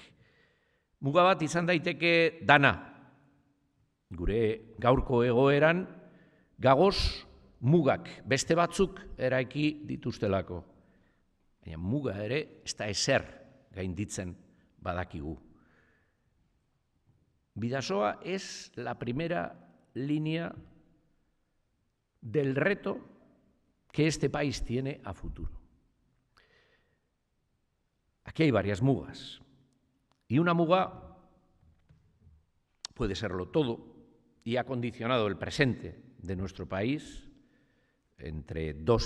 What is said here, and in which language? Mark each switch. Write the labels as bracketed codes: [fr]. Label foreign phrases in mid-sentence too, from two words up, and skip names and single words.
[eu] Muga bat izan daiteke dana, gure gaurko egoeran gagoz mugak beste batzuk eraiki dituztelako. Baina muga ere ez da ezer gainditzen badakigu. [es] Bidasoa es la primera línea del reto que este país tiene a futuro. Aquí hay varias mugas. Y una muga puede serlo todo y ha condicionado el presente de nuestro país entre dos